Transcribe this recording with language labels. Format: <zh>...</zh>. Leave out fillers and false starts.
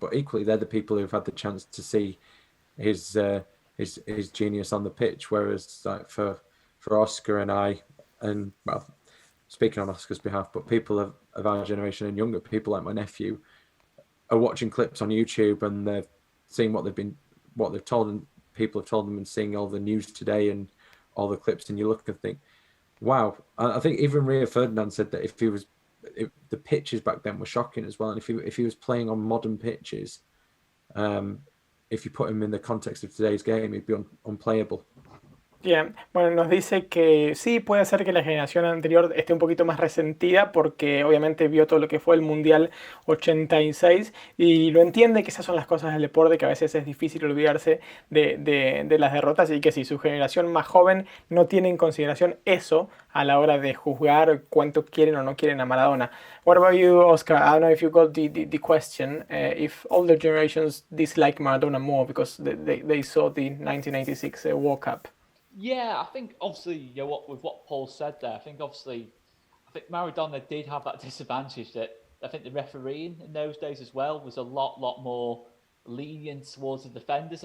<en>But equally, they're the people who've had the chance to see his genius on the pitch, whereas like for Oscar and I, and well, speaking on Oscar's behalf, but people of our generation and younger people like my nephew are watching clips on YouTube, and they're seeing what they've told, and people have told them, and seeing all the news today and all the clips, and you look and think, wow. I think even Rio Ferdinand said that the pitches back then were shocking as well, and if he was playing on modern pitches, if you put him in the context of today's game, he'd be unplayable.</en> <es>Bien, bueno, nos dice que sí, puede ser que la generación anterior esté un poquito más resentida porque obviamente vio todo lo que fue el Mundial 86 y lo entiende que esas son las cosas del deporte, que a veces es difícil olvidarse de las derrotas y que si su generación más joven no tiene en consideración eso a la hora de juzgar cuánto quieren o no quieren a Maradona.</es> <en>What about you, Oscar? I don't know if you got the question. If older generations dislike Maradona more because they saw the 1986 World Cup. Yeah, I think obviously, with what Paul said there, I think Maradona did have that disadvantage that I think the refereeing in those days as well was a lot more lenient towards the defenders.</en>